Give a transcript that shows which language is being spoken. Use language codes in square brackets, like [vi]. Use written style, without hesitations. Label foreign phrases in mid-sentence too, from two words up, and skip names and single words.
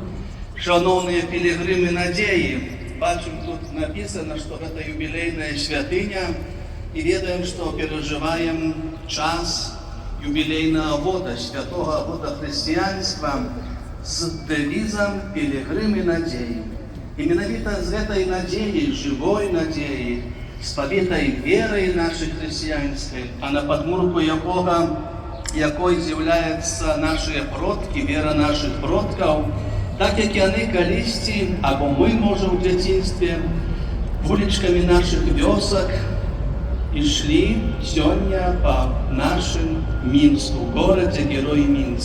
[uk] Шановні пілігрими надії, бачимо, тут написано, що це юбілейна святиня, і ведаємо, що переживаємо час юбілейного года, святого года християнства з девізом «Пілігрими надії». [be] І менавіта з гэтай надзеяй, жывой надзеяй, з павітай верай нашай хрысціянскай, а на падмурку якой з'яўляюцца нашыя продкі, вера нашых продкаў, так як яны калісьці, або мы, можа, ў дзяцінстве, вулічкамі нашых вёсак ішлі сёння па нашым Мінску, горадзе-герой Мінск.